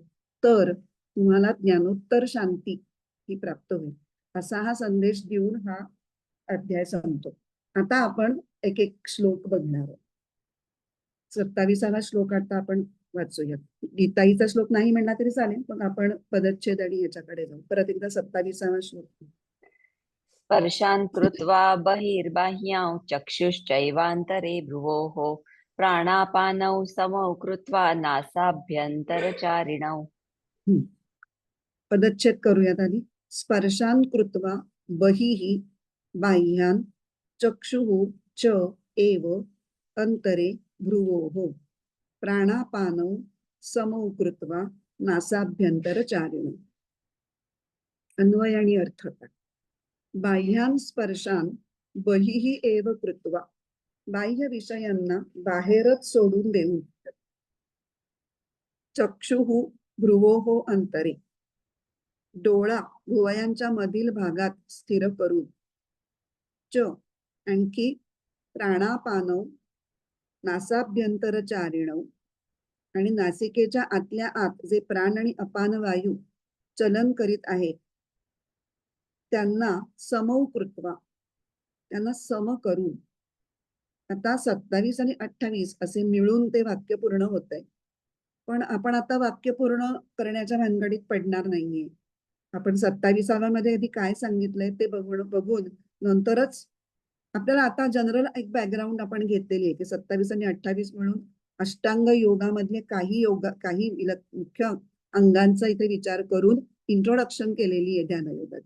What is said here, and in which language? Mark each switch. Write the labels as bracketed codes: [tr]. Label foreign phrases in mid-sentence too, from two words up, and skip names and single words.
[mr] तर तुम्हाला ज्ञानोत्तर शांती ही प्राप्त होईल. असा हा संदेश देऊन हा अध्याय संपतो. आता आपण एक एक श्लोक बघणार आहोत. 27वा श्लोक आता आपण वाचूया. गीताईचा श्लोक नाही म्हणला तरी चालेल, पण आपण पदच्छेद आणि याच्याकडे जाऊ. परत एकदा 27वा श्लोक. [sa] स्पर्शान् कृत्वा बहिर्बाह्यां चक्षुश्चैवान्तरे भ्रुवोः प्राणापानौ समौ कृत्वा नासाभ्यन्तरचारिणौ. [mr] पदच्छेद करूयात आधी. [sa] स्पर्शान् कृत्वा बहिः बाह्यान् चक्षुः च एव अंतरे भ्रुवोः प्राणापानौ समौ कृत्वा नासाभ्यन्तरचारिणौ. [mr] अन्वय आणि अर्थ. [sa] बाह्यान् स्पर्शान् बहिः एव कृत्वा, [mr] बाह्य विषयांना बाहेरच सोडून देऊन, [sa] चक्षुः भ्रुवोः अंतरे, [mr] डोळा भुवयांच्या मधील भागात स्थिर करून, च आणखी [sa] प्राणापानौ नासाभ्यंतरचारिणौ, [mr] आणि नासिकेच्या आतल्या आत जे प्राण आणि अपान वायू चलन करीत आहेत [sa] त्यांना समौ कृत्वा, [mr] त्यांना सम करून, आता 27 आणि 28 असे मिळून ते वाक्य पूर्ण होतंय. पण आपण आता वाक्य पूर्ण करण्याच्या भानगडीत पडणार नाहीये. आपण 27व्या मध्ये आधी काय सांगितलंय ते बघून नंतरच आपल्याला आता जनरल एक बॅकग्राऊंड आपण घेतलेली आहे की 27 आणि 28 मिळून अष्टांग योगामधले काही मुख्य अंगांचा इथे विचार करून इंट्रोडक्शन केलेली आहे ध्यानयोगाची.